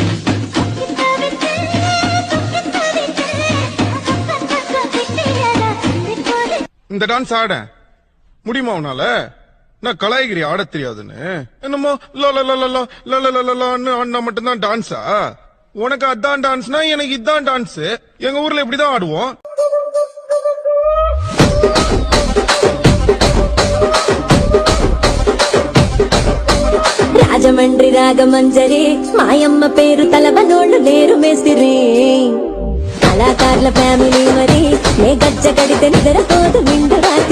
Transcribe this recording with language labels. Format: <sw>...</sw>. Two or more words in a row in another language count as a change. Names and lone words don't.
<ta>இந்த டான்ஸ் ஆட முடியுமா உன்னால? நான் கலாய்கிரி ஆட தெரியாதுன்னு என்னமோ ஆடினா மட்டும்தான் டான்ஸா? உனக்கு அதான் டான்ஸ்னா எனக்கு இதான் டான்ஸ். எங்க ஊர்ல இப்படிதான் ஆடுவோம்.</ta> <te>రాజమండ్రి రాగమంజరి మాయమ్మ పేరు తలవనోళ్ళు లేరు మేస్తిరి కళాకారుల ఫ్యామిలీ మరి నే గజ్జ కడితే నిద్రపోదు నిండు రాత్రి</te>